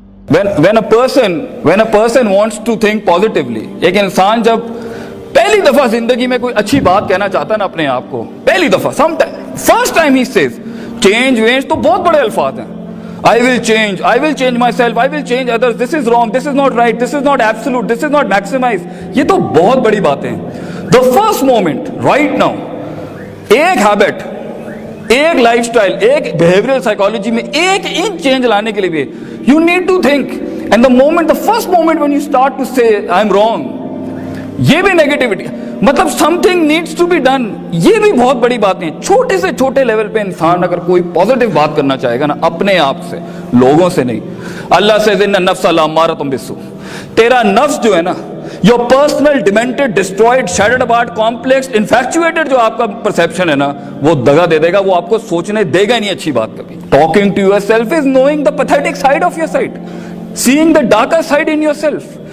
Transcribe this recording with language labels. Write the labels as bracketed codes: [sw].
[en] when a person wants to think positively، [ur] ایک انسان جب پہلی دفعہ زندگی میں کوئی اچھی بات کہنا چاہتا ہے نا اپنے آپ کو، پہلی دفعہ فرسٹ ٹائم ہی says چینج وینج، تو بہت بڑے الفاظ ہیں. [en] I will change myself, I will change others, this is wrong, this is not right, this is not absolute, this is not maximize. [ur] یہ تو بہت بڑی باتیں ہیں. [en] The first moment right now، [ur] ایک ہیبٹ، ایک لائف سٹائل، ایک behavioural psychology میں ایک انچ چینج لانے کے لیے بھی [en] you need to think. And the first moment when you start to say I'm wrong، [ur] یہ بھی نیگیٹیوٹی، مطلب [en] something needs to be done. [ur] یہ بھی بہت بڑی باتیں ہیں. چھوٹے سے چھوٹے لیول پہ انسان اگر کوئی پازیٹیو بات کرنا چاہے گا نا، اپنے آپ سے، لوگوں سے نہیں. اللہ سے [ar] ان النفس لامارۃ بالسوء، [ur] تیرا نفس جو ہے نا، [en] your personal demented, destroyed, shattered apart, complex, infatuated [ur] جو آپ کا perception ہے نا، وہ دگا دے دے گا، وہ آپ کو سوچنے دے گا نہیں اچھی بات کبھی. [en] Talking to yourself is knowing the pathetic side of your side, seeing the darker side in yourself.